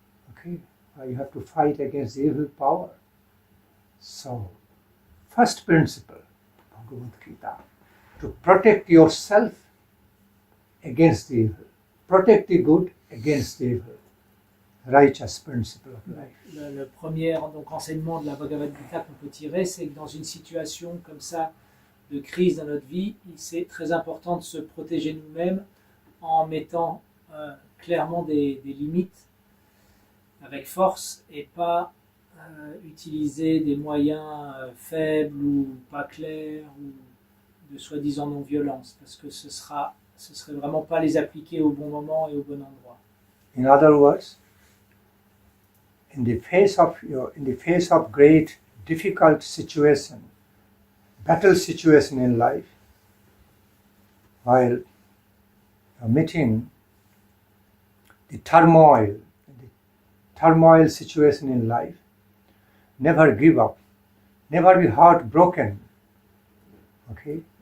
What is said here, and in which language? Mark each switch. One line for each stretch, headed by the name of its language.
English: Okay, you have to fight against the evil power. So, first principle, Bhagavad-gita, to protect yourself against the evil, protect the good against the evil. Righteous principle of life.
French: Le premier donc, enseignement de la Bhagavad-gita qu'on peut tirer, c'est que dans une situation comme ça, de crise dans notre vie, c'est très important de se protéger nous-mêmes en mettant clairement des limites avec force et pas utiliser des moyens faibles ou pas clairs ou de soi-disant non-violence, parce que ce serait vraiment pas les appliquer au bon moment et au bon endroit.
English: In other words, in the face of great difficult situation, battle situation in life, while meeting the turmoil situation in life, never give up, never be heartbroken, okay?